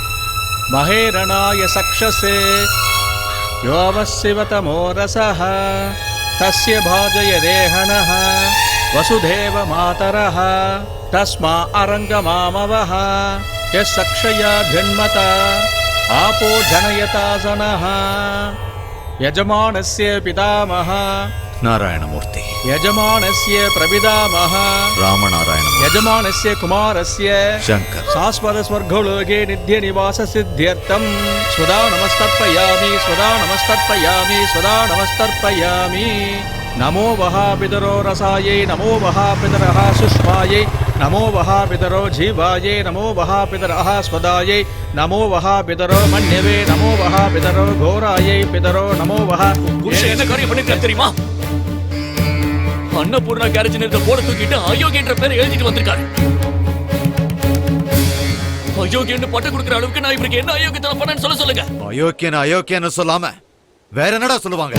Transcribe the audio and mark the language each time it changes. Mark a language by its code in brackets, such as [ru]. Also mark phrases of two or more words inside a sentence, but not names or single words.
[sa] மகேரணாய சக்ஷசே யோவசிவதமோ ரசஹ தஸ்ய பாஜய தேஹனஹ வசுதேவ மாதரஹ தஸ்மா அரங்கமாமவஹ யஸ் சக்ஷயா ஜன்மத ஆபோ ஜனயதாசனஹ யஜமானஸ்ய பிதாமஹ நாராயணமூர்த்தி, यजमानस्य प्रपितामह रामनारायणमूर्ति, यजमानस्य कुमारस्य शंकर, शाश्वत स्वर्गलोके नित्य निवास सिद्ध्यर्थं स्वदा नमस्तर्पयामि, स्वदा नमस्तर्पयामि, स्वदा नमस्तर्पयामि. नमो वहापितरो रसायै, नमो वहापितरः सुष्मायै, नमो वहापितरो जीवायै, नमो वहापितरः स्वदायै, नमो वहापितरो मन्यवे, नमो वहापितरो घोरायै पितरो, नमो वहा. [ta] என்ன காரியம் பண்ணிருக்காரு தெரியுமா? அன்னபூர்ணா கேரேஜ் நிறுத்த போர்டு தூக்கிட்டு அயோக்கியன்ற பேரை எழுதிட்டு வந்திருக்காரு. அயோக்கியன்னு பட்டம் கொடுக்குற அளவுக்கு நான் இவருக்கு என்ன அயோக்கியத்தனம் பண்ணேன்னு சொல்லுங்க. அயோக்கியன்னு சொல்லாம வேற என்னடா சொல்லுவாங்க?